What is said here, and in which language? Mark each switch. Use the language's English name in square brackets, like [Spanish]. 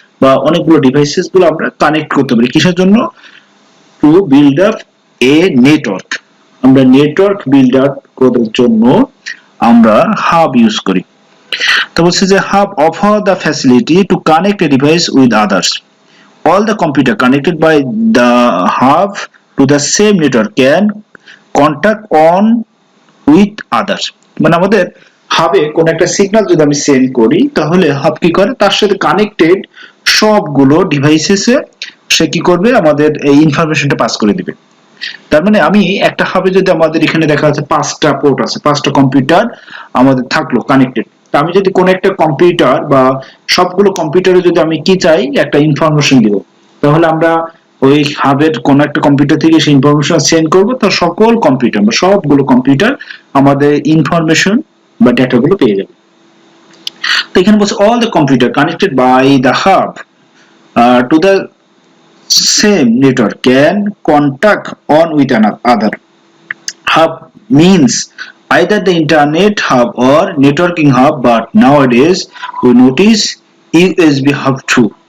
[Bangla] বা অনেকগুলো ডিভাইসেস গুলো আমরা কানেক্ট করতে পারি। কিসের জন্য? [English] To build up a network. [Bangla] আমরা নেটওয়ার্ক বিল্ড আপ করার জন্য আমরা হাব ইউজ করি। তো বলছে যে [English] Hub offer the facility to connect a device with others. All the computer connected by the hub to the same network can contact on with others। [Bangla] মানে আমাদের হাবে কোন একটা সিগন্যাল যদি আমি সেন্ড করি, তাহলে হাব কি করে, তার সাথে কানেক্টেড সবগুলো ডিভাইসেসে সে কি করবে, আমাদের এই ইনফরমেশনটা পাস করে দিবে। তার মানে আমি একটা হাবে যদি আমাদের এখানে দেখা যাচ্ছে 5টা পোর্ট আছে, 5টা কম্পিউটার আমাদের থাকলো কানেক্টেড। তা আমি যদি কোন একটা কম্পিউটার বা সবগুলো কম্পিউটারে যদি আমি কি চাই, একটা ইনফরমেশন দিব, তাহলে আমরা ওই হাবের কোন একটা কম্পিউটার থেকে সেই ইনফরমেশন সেন্ড করব, তো সকল কম্পিউটার বা সবগুলো কম্পিউটার আমাদের ইনফরমেশন বা ডেটাগুলো পেয়ে যাবে। তো এখানে বলছে [English] All the computer connected by the hub to the same network can contact on with another. Hub means either the internet hub or networking hub, but nowadays we notice USB hub too.